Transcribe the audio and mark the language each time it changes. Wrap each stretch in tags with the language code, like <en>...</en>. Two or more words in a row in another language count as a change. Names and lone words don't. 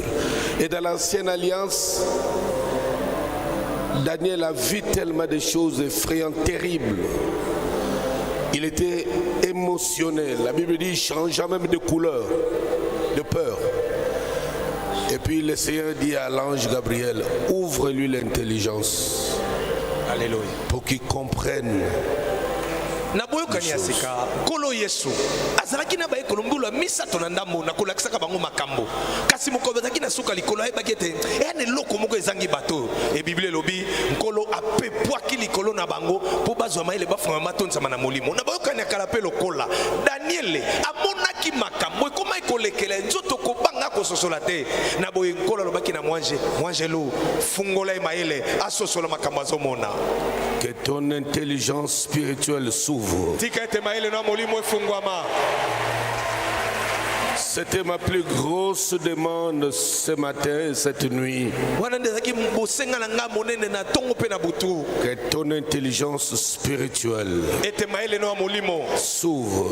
<fr>Et dans l'ancienne alliance, Daniel a vu tellement de choses effrayantes, terribles. Il était émotionnel. La Bible dit, il changeait même de couleur, de peur. Et puis le Seigneur dit à l'ange Gabriel, ouvre-lui l'intelligence. Alléluia. Pour qu'il comprenne.</fr> <ln>Naboyokani ya sika kolo Yesu azalaki na baye kolombula misato na ndambo na kolakisaka bango makambo kasi mokobezaki na suka likolo ayebaki ete ene loko moko ezangi bato e Bible elobi nkolo apepwaki likolo na bango po bazwa mayele bafunga matonsama na molimo. Naboyokani akala pe lokola Daniel amonaki makambo ekoma ekolekela nzoto kobanga kososola te na boye nkolo alobaki na mwangelo fungola mayele asosola makambo azomona.</ln> <fr>Que ton intelligence spirituelle s'ouvre. C'était ma plus grosse demande ce matin et cette nuit. Que ton intelligence spirituelle s'ouvre.</fr>